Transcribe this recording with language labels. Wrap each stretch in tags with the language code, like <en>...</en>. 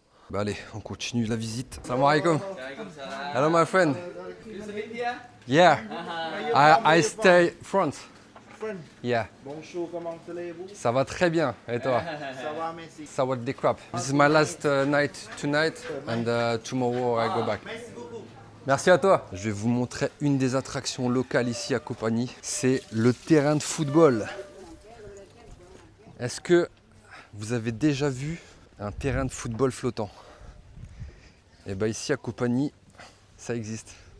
<fr>Bah allez, on continue la visite.</fr> <ar>Salam alaikum.</ar> <en>Hello my friend. Yeah. I stay front. Yeah.</en> <fr>Bonjour, comment allez-vous? Ça va très bien. Et toi? Ça va, merci.</fr> <th>Sawadee krap.</th> <en>This is my last night tonight and tomorrow I go back.</en> <fr>Merci à toi. Je vais vous montrer une des attractions locales ici à Koppanie. C'est le terrain de football. Est-ce que vous avez déjà vu un terrain de football flottant? Et bien ici à Koppanie, ça existe.</fr>